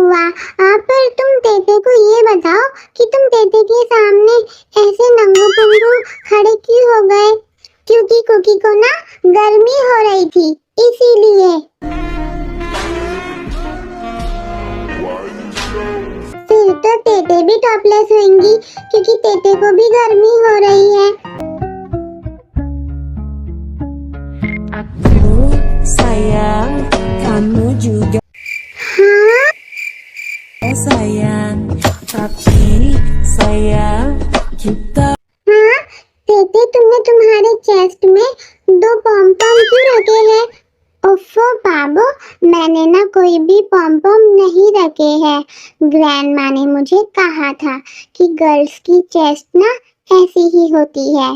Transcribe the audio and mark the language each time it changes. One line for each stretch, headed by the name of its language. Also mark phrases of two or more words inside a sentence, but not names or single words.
Hindi: पर तुम तेते को ये बताओ कि तुम तेते के सामने ऐसे नंगू पुंगू खड़े क्यों हो गए? क्योंकि कुकी को ना गर्मी हो रही थी, इसीलिए। फिर तो तेते भी टॉपलेस होंगी क्योंकि तेते को भी गर्मी हो रही है।
Indonesian: Aku sayang, kamu juga
Hindi: हाँ,
Indonesian: sayang, tapi sayang kita
Hindi: हाँ, तेते तुमने तुम्हारे चेस्ट में 2
English: pom pom
Hindi: क्यों रखे हैं? ओफो बाबू, मैंने ना कोई भी
English: pom pom
Hindi: नहीं रखे हैं। ग्रैंडमा ने मुझे कहा था कि गर्ल्स की चेस्ट ना ऐसी ही होती है।